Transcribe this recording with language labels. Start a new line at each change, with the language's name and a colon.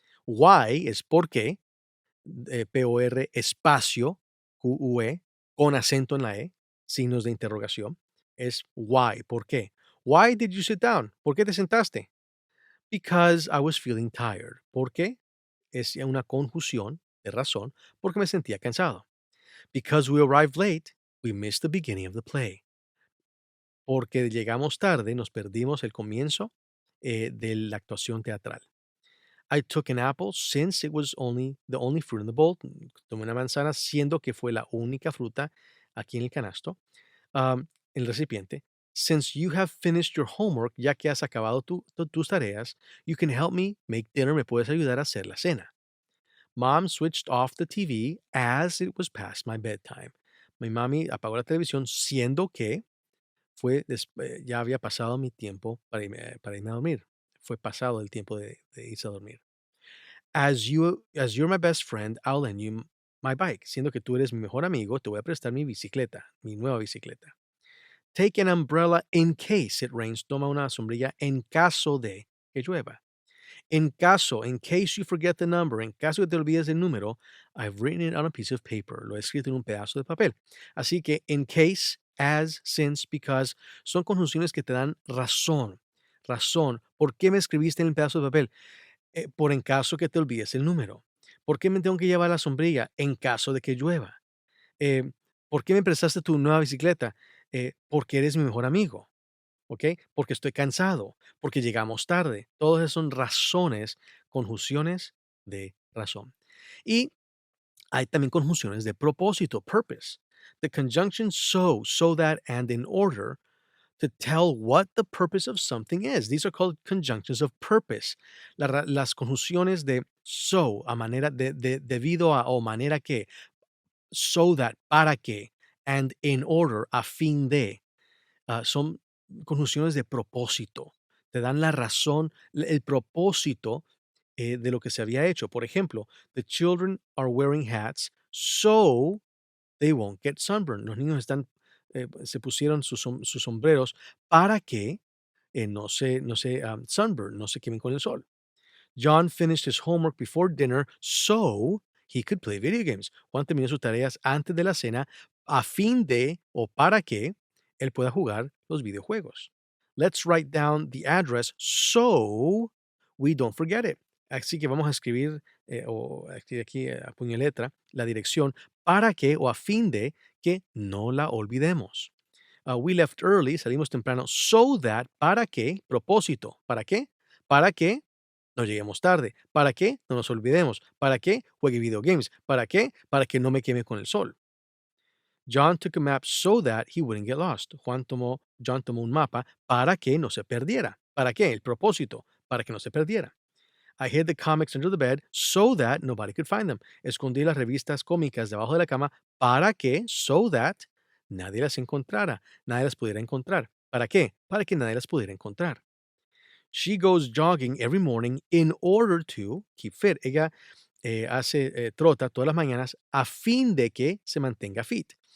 Spanish: Why es por qué, P-O-R espacio Q-U-E, con acento en la E, signos de interrogación, es why, ¿por qué?
English: Why did you sit down?
Spanish: ¿Por qué te sentaste?
English: Because I was feeling tired.
Spanish: ¿Por qué? Es una conjunción de razón porque me sentía cansado.
English: Because we arrived late, we missed the beginning of the play.
Spanish: Porque llegamos tarde, nos perdimos el comienzo de la actuación teatral.
English: I took an apple since it was the only fruit in the bowl.
Spanish: Tomé una manzana siendo que fue la única fruta aquí en el canasto, en el recipiente.
English: Since you have finished your homework,
Spanish: ya que has acabado tus tareas,
English: you can help me make dinner.
Spanish: Me puedes ayudar a hacer la cena.
English: Mom switched off the TV as it was past my bedtime.
Spanish: Mi mami apagó la televisión siendo que ya había pasado mi tiempo para irme a dormir. Fue pasado el tiempo de irse a dormir.
English: As you're my best friend, I'll lend you my bike.
Spanish: Siendo que tú eres mi mejor amigo, te voy a prestar mi bicicleta, mi nueva bicicleta.
English: Take an umbrella in case it rains.
Spanish: Toma una sombrilla en caso de que llueva. En caso,
English: in case you forget the number,
Spanish: en caso que te olvides el número,
English: I've written it on a piece of paper.
Spanish: Lo he escrito en un pedazo de papel. Así que in case, as, since, because, son conjunciones que te dan razón. Razón. ¿Por qué me escribiste en el pedazo de papel? Por en caso que te olvides el número. ¿Por qué me tengo que llevar la sombrilla? En caso de que llueva. Eh, ¿Por qué me prestaste tu nueva bicicleta? Porque eres mi mejor amigo. ¿Ok? Porque estoy cansado, porque llegamos tarde. Todas esas son razones, conjunciones de razón. Y hay también conjunciones de propósito, purpose.
English: The conjunction so that, and in order to tell what the purpose of something is. These are called conjunctions of purpose.
Spanish: Las conjunciones de so, a manera debido a o manera que, so that, para que, and in order, a fin de. Son conjunciones de propósito. Te dan la razón, el propósito de lo que se había hecho. Por ejemplo,
English: the children are wearing hats so they won't get sunburned.
Spanish: Los niños se pusieron sus sombreros para que no se sunburn, no se quemen con el sol.
English: John finished his homework before dinner so he could play video games.
Spanish: Juan terminó sus tareas antes de la cena a fin de o para que él pueda jugar los videojuegos.
English: Let's write down the address so we don't forget it.
Spanish: Así que vamos a escribir o escribir aquí a puño y letra la dirección para que o a fin de que no la olvidemos.
English: We left early,
Spanish: salimos temprano,
English: so that,
Spanish: para que, propósito, ¿para qué? Para que no lleguemos tarde. ¿Para qué? No nos olvidemos. ¿Para qué? Juegue video games. ¿Para qué? Para que no me queme con el sol.
English: John took a map so that he wouldn't get lost.
Spanish: John tomó un mapa para que no se perdiera. ¿Para qué? El propósito, para que no se perdiera.
English: I hid the comics under the bed so that nobody could find them.
Spanish: Escondí las revistas cómicas debajo de la cama para que, so that, nadie las encontrara, nadie las pudiera encontrar. ¿Para qué? Para que nadie las pudiera encontrar.
English: She goes jogging every morning in order to keep fit.
Spanish: Ella trota todas las mañanas a fin de que se mantenga fit.